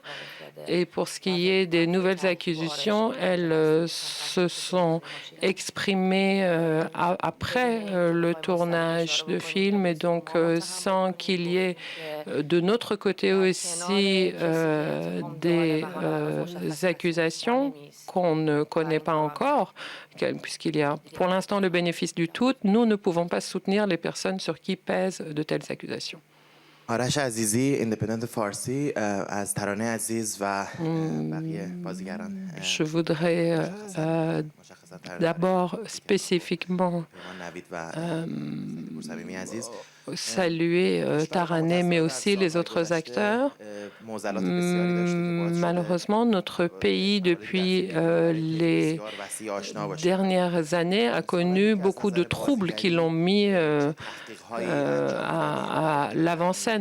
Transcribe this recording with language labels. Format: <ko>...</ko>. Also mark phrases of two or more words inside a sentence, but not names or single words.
<fr>Et pour ce qui est des nouvelles accusations, elles se sont exprimées après le tournage de film, et donc sans qu'il y ait de notre côté aussi des accusations qu'on ne connaît pas encore, puisqu'il y a pour l'instant le bénéfice du doute, nous ne pouvons pas soutenir les personnes sur qui pèsent de telles accusations.</fr> <fa>آرش عزیزی ایندیپندنت فارسی از ترانه عزیز و بقیه بازیگران</fa> <fr>Je voudrais d'abord spécifiquement</fr> <fa>نوید و صمیمی عزیز</fa> <fr>saluer Tarané, mais aussi les autres acteurs. Malheureusement, notre pays, depuis les dernières années, a connu beaucoup de troubles qui l'ont mis à l'avant-scène.</fr>